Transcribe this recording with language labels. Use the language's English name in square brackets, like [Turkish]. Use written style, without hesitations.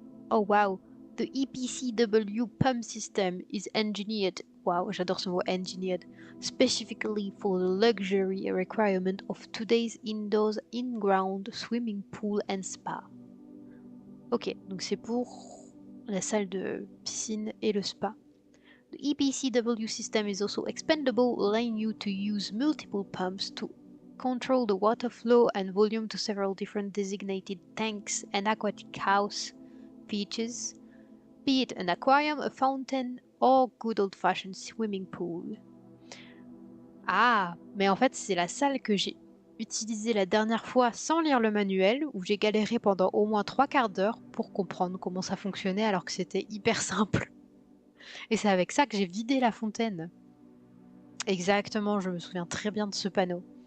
[English] Oh wow, the EPCW pump system is engineered. [French] Wow, j'adore ce mot [English] engineered. Specifically for the luxury requirement of today's indoors in-ground swimming pool and spa. [French] Ok, donc c'est pour la salle de piscine et le spa. [English] The EPCW system is also expandable, allowing you to use multiple pumps to control the water flow and volume to several different designated tanks and aquatic house features, be it an aquarium, a fountain, or good old-fashioned swimming pool. [French] Ah, mais en fait, c'est la salle que j'ai utilisée la dernière fois sans lire le manuel, où j'ai galéré pendant au moins 3/4 d'heure pour comprendre comment ça fonctionnait alors que c'était hyper simple. Et c'est avec ça que j'ai vidé la fontaine. Exactement, je me souviens très bien de ce panneau.